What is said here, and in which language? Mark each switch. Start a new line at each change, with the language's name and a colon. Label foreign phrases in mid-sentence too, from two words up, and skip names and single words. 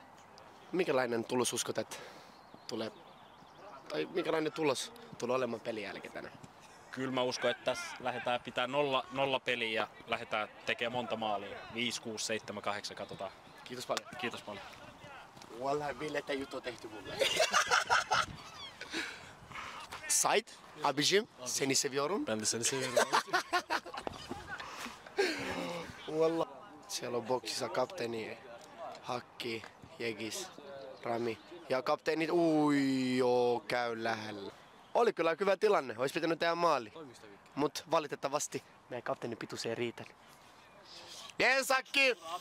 Finnish: Minkälainen tulos uskot, että tulee, tai minkälainen tulos tulee olemaan pelin jälkeen tänään? Kyllä mä uskon, että tässä lähdetään pitää 0 peliä ja lähdetään tekemään monta maalia. 5, 6, 7, 8, katsotaan. Kiitos paljon. Kiitos paljon. Wallahi Ville, että juttu on tehty mulle. Sait,
Turkish: abicim, seni seviyorum. Ben de seni seviyorum. Wallah.
Finnish: Siellä on boksissa kapteeni, Hakki, Jegis, Rami. Ja kapteenit, joo, käy lähellä. Oli kyllä hyvä tilanne, olisi pitänyt tehdä maali. Mut valitettavasti meidän kapteeni pituus ei riitä. Jees, Hakki!